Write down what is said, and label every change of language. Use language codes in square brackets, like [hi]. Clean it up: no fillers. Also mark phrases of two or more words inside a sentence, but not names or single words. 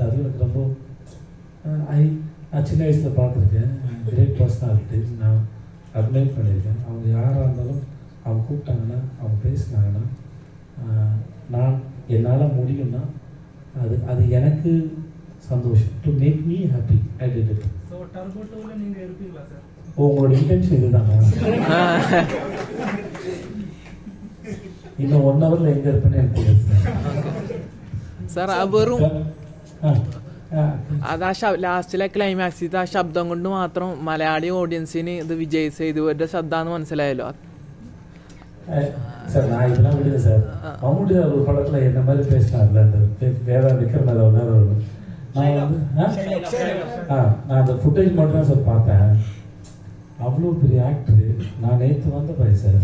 [ta] அது எனக்கு ரொம்ப நான் சின்ன வயசில் பார்த்துருக்கேன். [en] great personalities [ta] நான் அட்மைர் பண்ணியிருக்கேன். அவங்க யாராக இருந்தாலும் அவங்க கூப்பிட்டாங்கன்னா, அவங்க பேசினாங்கன்னா, நான் என்னால் முடியும்னா அது எனக்கு சந்தோஷம். [en] to make me happy I did it. [ta] ஸோ டர்போ 2ல நீங்கள் இருப்பீங்களா சார்? உங்களோட இன்டென்ஷன் இதுதாங்க. இன்னும் 1 ஹவர்ல எங்க இருப்பேன்னு எனக்கு தெரியாது [ml] സാർ ആ വെറും അത് ആ ലാസ്റ്റിലെ ക്ലൈമാക്സിൽ ആ ശബ്ദം കൊണ്ട് മാത്രം മലയാളി ഓഡിയൻസിന് ഇത് വിജയ് സേതുപതിയുടെ ശബ്ദമാണെന്ന് മനസ്സിലായല്ലോ. [ta] சார் நான் இதெல்லாம் விடுங்க சார். மம்முட்டி ஒரு படத்தில் என்ன மாதிரி பேசினார்ல, அந்த வேதா விக்ரம் அதை ஒன்று நான் வந்து நான் அந்த ஃபுட்டேஜ் மட்டும் தான் சார் பார்த்தேன். அவ்வளோ பெரிய ஆக்டரு. நான் நேற்று வந்த பையன் சார்.